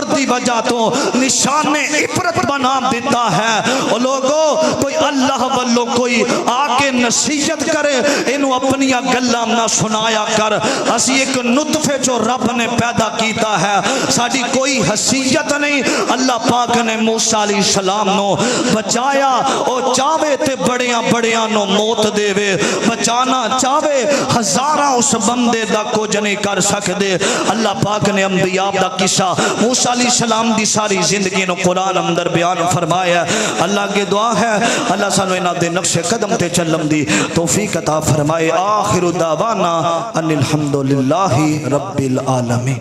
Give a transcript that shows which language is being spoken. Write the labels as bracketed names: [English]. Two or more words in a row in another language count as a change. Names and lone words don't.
[Punjabi] دی وجہ تو نشان عبرت بنا دیتا ہے اور لوگوں کوئی اللہ والوں کوئی آگے نصیحت کرے انہوں اپنی گلاں نہ سنایا کر اسی ایک نطفے جو رب نے پیدا کیتا ہے ساڑی کوئی حیثیت نہیں اللہ پاک نے موسیٰ علیہ السلام نو بچایا اور چاہے تے بڑیاں بڑیاں نو موت دے وے بچانا چاہے ہزاراں اس بندے دا کچھ نہیں کر سکدے اللہ پاک نے انبیاء دا قصہ موسیٰ علیہ السلام دی ساری زندگی نو قرآن اندر بیان فرمایا اللہ کے دعا ہے اللہ سانو انہاں دے نقش قدم تے چلم دی توفیق عطا فرمائے [Arabic] آخر دعوانا ان الحمدللہ رب العالمین